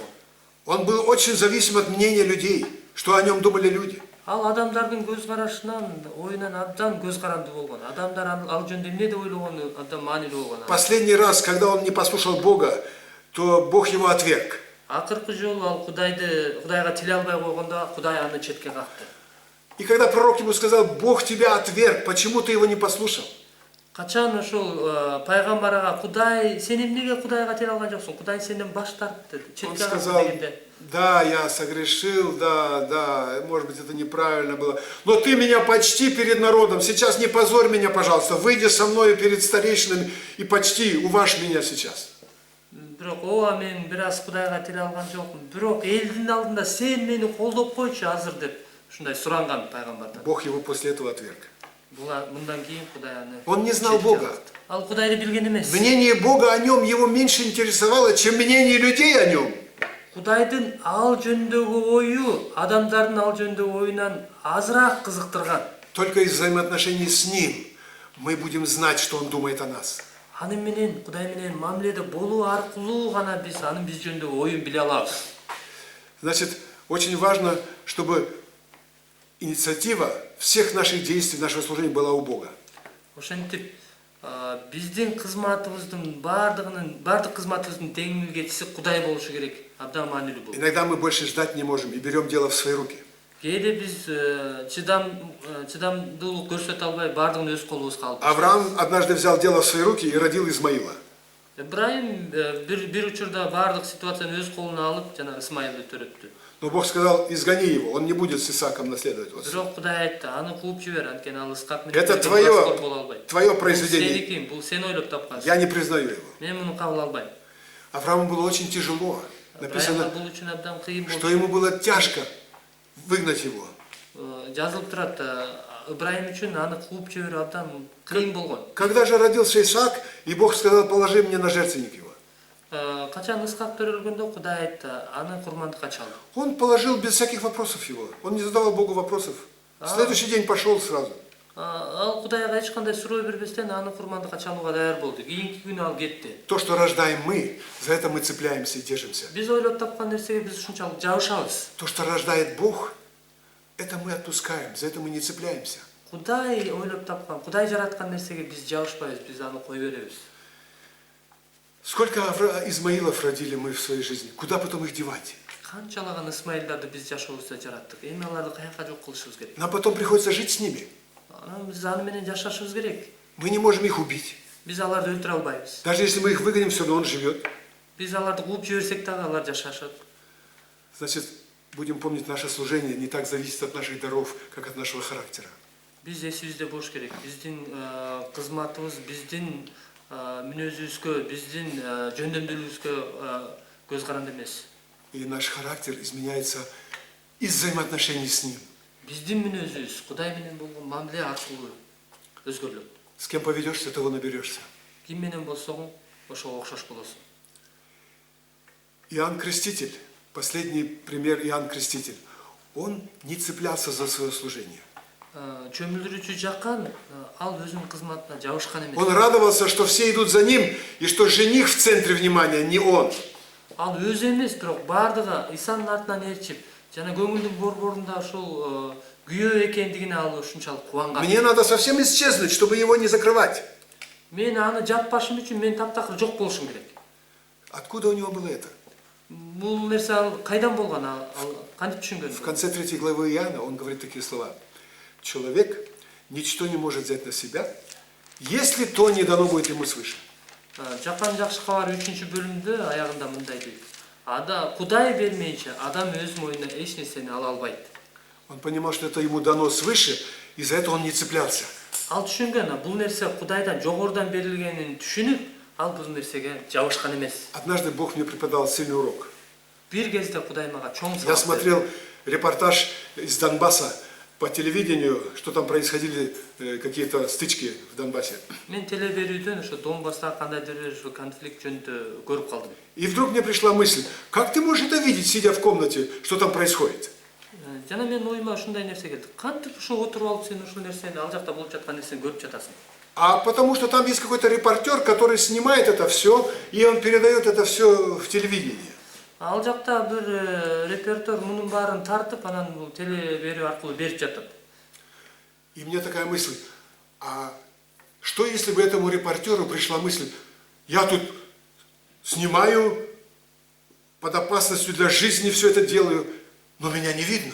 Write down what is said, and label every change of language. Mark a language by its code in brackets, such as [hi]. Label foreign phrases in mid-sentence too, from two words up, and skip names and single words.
[ru] Он был очень зависим от мнения людей, что о нем думали люди. [ky] Ал адамдардын көз карашынан, оюнан абдан көз каранды болгон. Адамдар ал жөнүндө эмне деп ойлогону абдан маанилүү болгон. [ru] Последний раз, когда он не послушал Бога, то Бог его отверг. [ky] Акыркы жолу ал Кудайга тиле албай койгондо Кудай аны четке какты. [ru] И когда пророк ему сказал, Бог тебя отверг, почему ты его не послушал? [ky] Качан ошол пайгамбарга Кудай, сен эмнеге Кудайга тиле алган жоксуң? Кудай сенден баш тартты, [ru] Он [ky] четке какты [ru] сказал, [ky] дегенде. [ru] да, я согрешил, да, может быть, это неправильно было. Но ты меня почти перед народом. Сейчас не позорь меня, пожалуйста. Выйди со мной перед старейшинами и почти уважь меня сейчас. [ky] Бирок ооба мен бир аз Кудайга тиле алган жокмун. Бирок элдин алдында сен мени колдоп койчу азыр деп ушундай суранган пайгамбардан. [ru] Бог его после этого отверг. [ky] Мындан кийин Кудай аны. [ru] Он не знал [ky] четке [ru] Бога. [ky] какты. Ал Кудайды билген эмес. [ru] Мнение Бога о нем его меньше интересовало, чем мнение людей о нем. [ky] Кудайдын ал жөнүндөгү ою, адамдардын ал жөнүндөгү оюнан азыраак кызыктырган. [ru] Только из взаимоотношений с ним мы будем знать, что он думает о нас. [ky] Аны менен Кудай менен мамиледе болуу аркылуу гана биз анын биз жөнүндөгү оюн биле алабыз. [ru] Значит, очень важно, чтобы инициатива всех наших действий, нашего служения была у Бога. [ky] Ошентип биздин кызматыбыздын бардык кызматыбыздын тең милгетчиси Кудай болушу керек. Абдан маанилүү бул. [ru] Иногда мы больше ждать не можем и берем дело в свои руки. [ky] Кээде биз чыдамдуулук көрсөтө албай бардыгын өз колубузга алып. [ru] Авраам однажды взял дело в свои руки и родил Измаила. [ky] Ибраим бир учурда баардык ситуацияны өз колуна алып, жана Исмаилди төрөттү. [ru] Но Бог сказал, изгони его, он не будет с Исааком наследовать. Вот. [ky] Бирок Кудай айтты, аны кууп жибер, анткени ал Исхак менен [ru] Это [ky] наследовать боло албайт. [ru] твое [ky] Бул [ru] произведение. [ky] сеники, бул сен ойлоп тапкансың. [ru] Я не признаю его. [ky] Мен муну кабыл албайм. [ru] Аврааму было очень тяжело. Написано, Написано, [ky] бул үчүн абдан кыйын болчу. [ru] что ему было тяжко выгнать его. [ky] Жазылып турат, Ибраим үчүн аны кууп жиберүү абдан кыйын болгон. [ru] Когда же родился Исаак, и Бог сказал, положи мне на жертвенник его. [ky] Качан Исхак төрөлгөндө Кудай айтты, аны курмандыкка чал. [ru] Он положил без всяких вопросов его. Он не задавал Богу вопросов. В следующий день пошел сразу. [ky] Ал Кудайга эч кандай суроо бербестен аны курмандыкка чалууга даяр болду. Кийинки күнү ал кетти. [ru] То, что рождаем мы, за это мы цепляемся и держимся. [ky] Биз ойлоп тапкан нерсеге биз ушунчалык жабышабыз. [ru] То, что рождает Бог, это мы отпускаем, за это мы не цепляемся. [ky] Кудай ойлоп тапкан, Кудай жараткан нерсеге биз жабышпайбыз, биз аны кой беребиз. [ru] Сколько Измаилов родили мы в своей жизни? Куда потом их девать? [ky] Канчалаган Исмаилдарды биз жашообузда жараттык. Эми аларды каяка жок кылышыбыз керек. [ru] Нам потом приходится жить с ними. [ky] Биз аны менен жашашыбыз керек. [ru] Мы не можем их убить. [ky] Биз аларды өлтүрө албайбыз. [ru] Даже если мы их выгоним, все равно он живет. [ky] Биз аларды кууп жиберсек дагы алар жашашат. [ru] Значит, будем помнить, наше служение не так зависит от наших даров, как от нашего характера. [ky] Биз эсибизде болуш керек. Биздин кызматыбыз, биздин мүнөзүбүзгө, биздин жөндөмдүүлүгүбүзгө көз каранды эмес. [ru] И наш характер изменяется из взаимоотношений с Ним. [ky] Биздин мүнөзүбүз Кудай менен болгон мамиле аркылуу өзгөрүлөт. [ru] С кем поведешься, того наберешься. [ky] Ким менен болсоң, ошого окшош болосуң. [ru] Иоанн Креститель, последний пример Иоанн Креститель, он не цеплялся за свое служение. [ky] Чөмүлдүрүүчү жаккан, ал өзүнүн кызматына жабышкан эмес. [ru] Он радовался, что все идут за ним, и что жених в центре внимания, не он. [ky] Ал өзү эмес, бирок бардыгы Исанын артынан ээрчип, жана көңүлдүн борборунда ушул күйөө экендигине ал ушунчалык кубанган. [ru] Мне надо совсем исчезнуть, чтобы его не закрывать. [ky] Мен аны жаппашым үчүн мен таптакыр жок болушум керек. [ru] Откуда у него было это? [ky] Бул нерсе ал кайдан болгон, ал кантип түшүнгөн? [ru] В конце 3 главы Иоанна он говорит такие слова. Человек ничто не может взять на себя, если то не дано будет ему свыше. [ky] Жакан жакшы кабар 3-бөлүмдө аягында мындай дейт. Кудай бермейинче адам өз мойнуна эч нерсени ала албайт. [ru] Он понимал, что это ему дано свыше, и за это он не цеплялся. [ky] Ал түшүнгөн, бул нерсе Кудайдан жогорудан берилгенин түшүнүп, ал бул нерсеге жабышкан эмес. [ru] Однажды Бог мне преподал сильный урок. [ky] Бир кезде Кудай мага чоң [ru] Я [ky] сабак берди. [ru] смотрел репортаж из Донбасса по телевидению, что там происходили какие-то стычки в Донбассе. [ky] Мен телеберүүдөн ошо Донбасста кандайдыр бир конфликт жөнүндө көрүп калдым. [ru] И вдруг мне пришла мысль, как ты можешь это видеть, сидя в комнате, что там происходит? [ky] Жана мен оюма ушундай нерсе келди. Кантип ошо отуруп алып сен ушул нерсени, ал жакта болуп жаткан нерсени көрүп жатасың? [ru] А потому что там есть какой-то репортер, который снимает это все, и он передает это все в телевидение. [ky] Ал жакта бир репортер мунун баарын тартып, анан бул телеберүү аркылуу берип жатат. [ru] И мне такая мысль, а что если бы этому репортеру пришла мысль, я тут снимаю, под опасностью для жизни все это делаю, но меня не видно.